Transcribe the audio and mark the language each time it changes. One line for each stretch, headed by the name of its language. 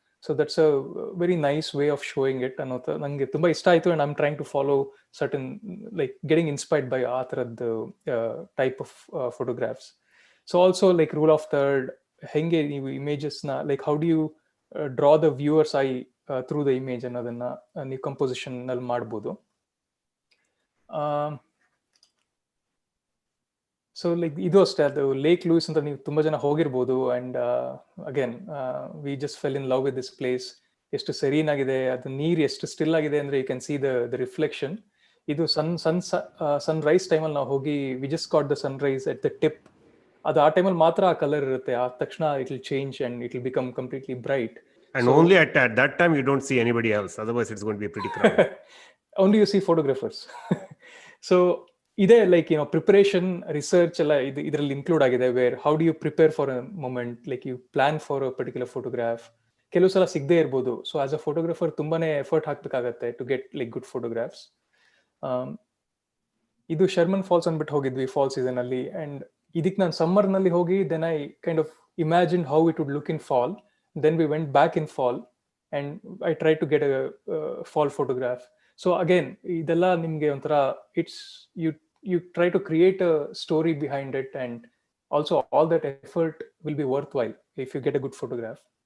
English: So that's a very nice way of showing it.
Kannada: ಅನ್ನೋದು ನಂಗೆ ತುಂಬಾ ಇಷ್ಟ ಆಯ್ತು,
English: and I'm trying to follow certain, like getting inspired by ಆ ಥರದ್ದು type of photographs. So also like rule of third, ಹೆಂಗೆ ನೀವು ಇಮೇಜಸ್ನ like how do you draw the viewer's eye through the image
Kannada: ಅನ್ನೋದನ್ನ ನೀವು ಕಂಪೋಸಿಷನ್ ನಲ್ಲಿ ಮಾಡ್ಬೋದು.
English: so like ಇದು ಅಷ್ಟೇ,
Kannada: ಅದು ಲೇಕ್ ಲೂಯಿಸ್ ಅಂತ ನೀವು ತುಂಬಾ ಜನ ಹೋಗಿರ್ಬೋದು,
English: And again we just fell in love with this place.
Kannada: ಎಷ್ಟು ಸೆರೀನ್ ಆಗಿದೆ, ಅದು ನೀರು ಎಷ್ಟು ಸ್ಟಿಲ್ ಆಗಿದೆ ಅಂದ್ರೆ
English: You can see the reflection.
Kannada: ಇದು ಸನ್ ರೈಸ್ ಟೈಮಲ್ಲಿ ನಾವು ಹೋಗಿ
English: We just got the sunrise at the tip.
Kannada: ಅದು ಆ ಟೈಮಲ್ಲಿ ಮಾತ್ರ ಆ ಕಲರ್ ಇರುತ್ತೆ, ಆ ತಕ್ಷಣ
English: It will change and it will become completely bright. And so, only at that time you don't see anybody else, otherwise it's going to be pretty crowded. Only you see photographers. So ಇದೆ like preparation research ಎಲ್ಲ ಇದರಲ್ಲಿ include ಆಗಿದೆ, where how do you prepare for a moment, like you plan for a particular photograph.
Kannada: ಕೆಲವು ಸಲ ಸಿಗದೆ ಇರ್ಬೋದು,
English: So as a photographer ತುಂಬಾನೇ effort ಹಾಕ್ಬೇಕಾಗತ್ತೆ to get like good photographs.
Kannada: ಇದು ಶರ್ಮನ್ ಫಾಲ್ಸ್ ಅಂದ್ಬಿಟ್ಟು ಹೋಗಿದ್ವಿ ಫಾಲ್ ಸೀಸನ್ ಅಲ್ಲಿ, ಅಂಡ್ ಇದಕ್ಕೆ ನಾನು ಸಮ್ಮರ್ ನಲ್ಲಿ ಹೋಗಿ
English: Then I kind of imagine how it would look in fall. Then we went back in fall and I tried to get a fall photograph. So again, idella nimge ontara it's you try to create a story behind it, and also all that effort will be worthwhile if you get a good photograph.